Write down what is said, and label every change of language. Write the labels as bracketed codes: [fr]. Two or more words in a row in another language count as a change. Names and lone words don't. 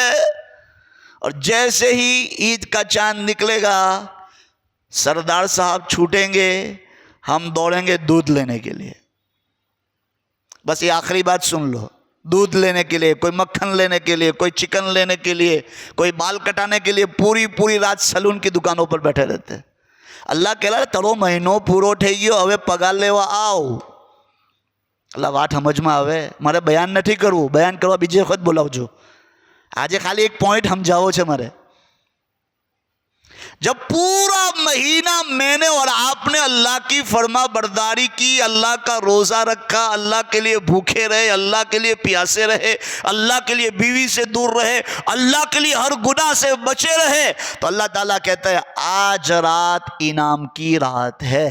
[ur] اور جیسے ہی عید کا چاند نکلے گا, سردار صاحب چھوٹیں گے, ہم دوڑیں گے دودھ لینے کے لیے. بس یہ آخری بات سن لو, دودھ لینے کے لیے, کوئی مکھن لینے کے لیے, کوئی چکن لینے کے لیے, کوئی بال کٹانے کے لیے پوری رات سلون کی دکانوں پر بیٹھے رہتے. اللہ کہہ رہا ہے [gu] તારો મહિનો પૂરો થઈ ગયો, હવે પગાર લેવા આવ. اللہ વાત સમજમાં આવે? મારે બયાન નથી કરવું, બયાન કરવા બીજી વખત બોલાવજો. આજે ખાલી એક પોઈન્ટ સમજાવો છે મારે. [ur] جب پورا مہینہ میں نے اور آپ نے اللہ کی فرما برداری کی، اللہ کا روزہ رکھا، اللہ کے لیے بھوکے رہے، اللہ کے لیے پیاسے رہے، اللہ کے لیے بیوی سے دور رہے، اللہ کے لیے ہر گناہ سے بچے رہے، تو اللہ تعالیٰ کہتا ہے آج رات انعام کی رات ہے۔